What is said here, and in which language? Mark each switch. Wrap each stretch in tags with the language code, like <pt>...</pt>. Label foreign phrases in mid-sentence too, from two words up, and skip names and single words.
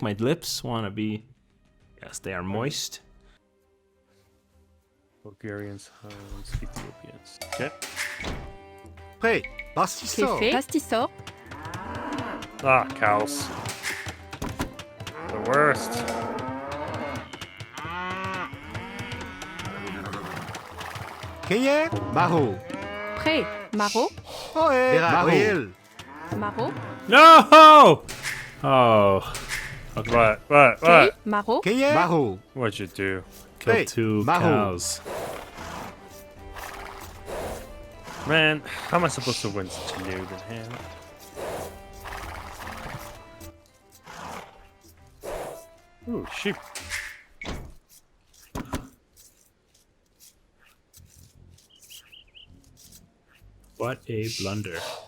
<en>My lips want to be... Yes, they are moist. Bulgarians, Huns, Ethiopians. Okay. Prêt, Bastissot. Ah, cows. The worst. Keyer, Maro. Prêt, Maro. Maro. Maro. No! Oh. Okay. What? Prêt, Maro. Keyer, Maro. What'd you do? Kill two Maho. cows. Man, how am I supposed to win such a noob in hand? Ooh, sheep. What a blunder.</en>